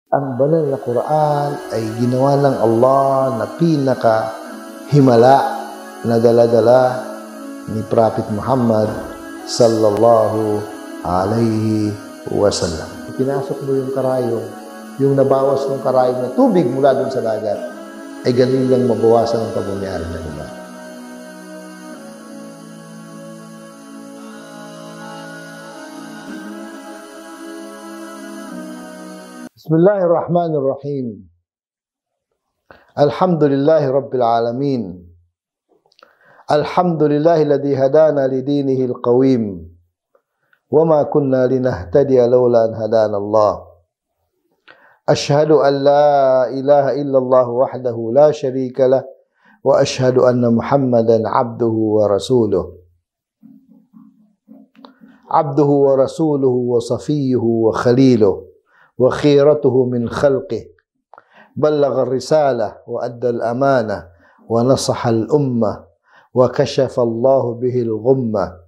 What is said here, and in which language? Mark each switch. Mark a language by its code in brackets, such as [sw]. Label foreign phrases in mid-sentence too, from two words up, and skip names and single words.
[tl] Ang banal na Quran ay ginawa ng Allah na pinaka-himala na dala-dala ni Prophet Muhammad [ar] صلى الله عليه وسلم. [tl] Pinasok mo yung karayong, yung nabawas ng karayong na tubig mula dun sa dagat, ay ganun lang mabawasan ang pabunyari ng iba. [ar] بسم الله الرحمن الرحيم. الحمد لله رب العالمين. الحمد لله الذي هدانا لدينه القويم. وما كنا لنهتدي لولا أن هدانا الله. أشهد أن لا إله إلا الله وحده لا شريك له. وأشهد أن محمدا عبده ورسوله. عبده ورسوله وصفيه وخليله. وخيرته من خلقه بلغ الرسالة وأدى الأمانة ونصح الأمة وكشف الله به الغمة